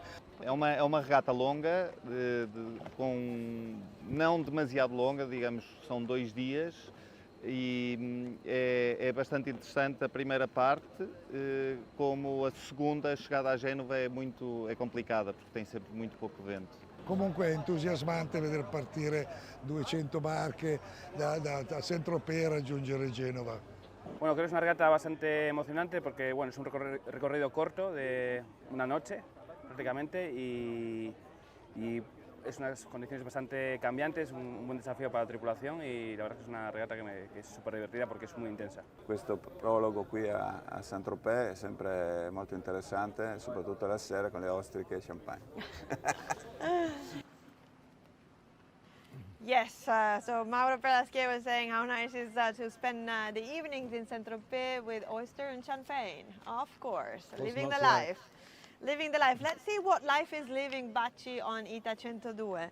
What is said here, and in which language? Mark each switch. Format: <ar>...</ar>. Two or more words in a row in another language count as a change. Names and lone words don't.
<pt>É uma regata longa, não demasiado longa, digamos, são 2 dias, e é bastante interessante a primeira parte, como a segunda, a chegada a Génova, é complicada, porque tem sempre muito pouco vento.</pt> <it>Comunque è entusiasmante vedere partire 200 barche da Saint-Tropez a raggiungere Genova.</it> <es>Bueno, creo que es una regata bastante emocionante porque bueno, es un recorrido corto de una noche prácticamente, y es unas condiciones bastante cambiantes, un buen desafío para la tripulación, y la verdad que es una regata que es súper divertida porque es muy intensa.</es> <it>Questo prologo qui a Saint-Tropez è sempre molto interessante, soprattutto la sera con le ostriche e champagne.</it> <en>Yes, so Mauro Perlaschier was saying how nice it is to spend the evenings in Saint-Tropez with oyster and champagne. Of course, living the life. Living the life. Let's see what life is living Bacci on Ita 102.</en>